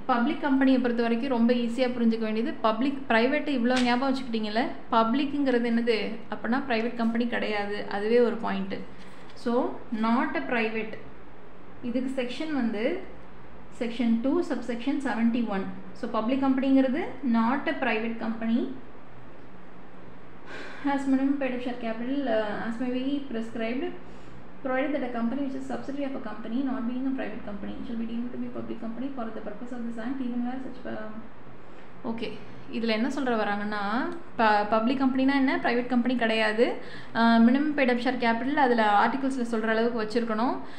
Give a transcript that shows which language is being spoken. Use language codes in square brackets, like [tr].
[ta] Public கம்பெனியை பொறுத்த வரைக்கும் ரொம்ப ஈஸியாக புரிஞ்சுக்க வேண்டியது, பப்ளிக் ப்ரைவேட்டு இவ்வளோ ஞாபகம் வச்சுக்கிட்டீங்களே, பப்ளிக்குங்கிறது என்னது அப்படின்னா ப்ரைவேட் கம்பெனி கிடையாது, அதுவே ஒரு point. [en] so not a private, [ta] இதுக்கு செக்ஷன் வந்து section 2 subsection 71. So public கம்பெனிங்கிறது [en] not a private company has minimum paid up share capital as may be prescribed, provided that a company which is subsidiary of a company not being a private company shall be deemed to be a public company for the purpose of this act, even where such [ta] okay, இதில் என்ன சொல்கிற வராங்கன்னா, public கம்பெனினா என்ன, private company கிடையாது. [en] minimum paid up share capital [ta] அதில் ஆர்டிகல்ஸில் சொல்கிற அளவுக்கு வச்சுருக்கணும்.